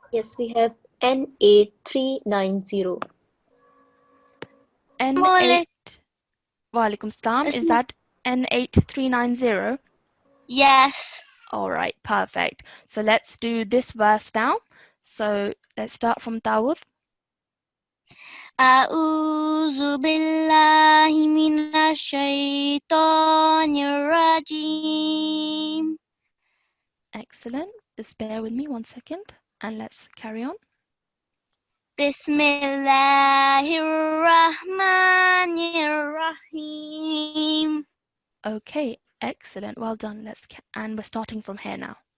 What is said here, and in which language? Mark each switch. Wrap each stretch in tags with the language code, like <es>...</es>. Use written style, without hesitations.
<en>Yes, we have N8390. N8. Walaikum salam. Is that N8390? Yes. All right, perfect. So let's do this verse now. So let's start from Tawud.</en> <ar>أعوذ بالله من الشيطان الرجيم.</ar> <en>Excellent. Just bear with me one second and let's carry on.</en> <ar>بسم الله الرحمن الرحيم.</ar> <en>Okay, excellent. Well done. And we're starting from here now.</en>